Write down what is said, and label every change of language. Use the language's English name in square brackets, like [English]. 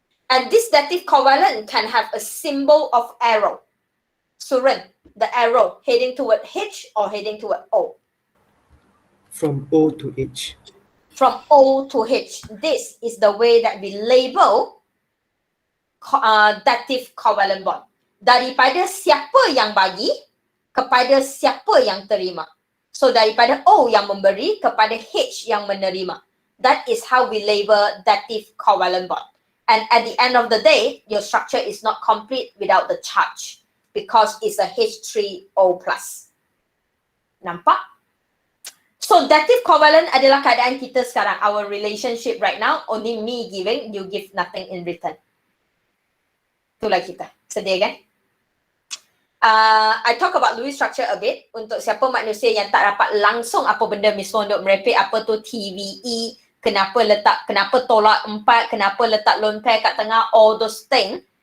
[English] And this dative covalent can have a symbol of arrow. Suren, the arrow heading toward H or heading toward O. From O to H. from O to H. This is the way that we label dative covalent bond. [Malay] Daripada siapa yang bagi kepada siapa yang terima. So daripada O yang memberi kepada H yang menerima. [English] That is how we label dative covalent bond. And at the end of the day, your structure is not complete without the charge because it's a H3O+. [Malay] Nampak? So dative covalent adalah keadaan kita sekarang. [English] Our relationship right now, only me giving, you give nothing in return. [Malay] Itulah kita. Sedih kan? [English] I talk about Lewis structure a bit. [Malay] Untuk siapa manusia yang tak dapat langsung apa benda Miss Mondok merepek, apa tu TVE, kenapa tolak 4, kenapa letak lone pair kat tengah, [English] all those things.